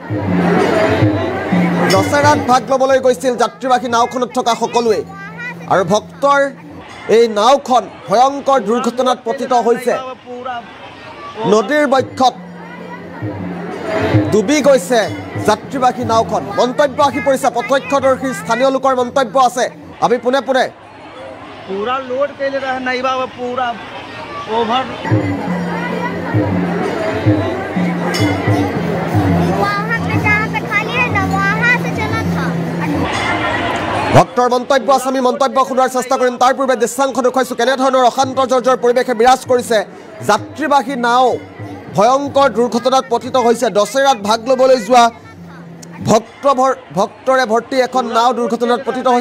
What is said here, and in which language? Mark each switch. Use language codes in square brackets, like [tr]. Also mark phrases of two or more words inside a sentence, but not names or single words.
[as] দশেৰাত ভাগ লবলৈ গৈছিল যাত্ৰীবাহী নাওখনত থকা সকলোৱে আৰু ভক্তৰ এই নাওখন ভয়ংকৰ দুৰ্ঘটনাত পতিত হৈছে নদীৰ বক্ষত ডুবি গৈছে যাত্ৰীবাহী নাওখন মন্তব্য আহি পৰিছে প্ৰত্যক্ষদৰ্শী স্থানীয় লোকৰ মন্তব্য আছে আমি পুনে [bho] पूरा लोड कैले रहे नहीं बाबा पूरा ओवर [as] ভক্তৰ মন্তব্য আছে আমি মন্তব্য শুনাৰ চেষ্টা কৰিম তাৰ পূৰ্বে দৃশ্যাংশ দেখুৱাইছো কেনেধৰণৰ অশান্ত জৰ্জৰ পৰিৱেশে বিৰাজ কৰিছে যাত্ৰীবাহী নাও ভয়ংকৰ দুৰ্ঘটনাত পতিত হৈছে দশেৰাত ভাগ লবলৈ যোৱা ভক্তৰে ভৰ্তি এখন নাও দুৰ্ঘটনাত পতিত হৈছে।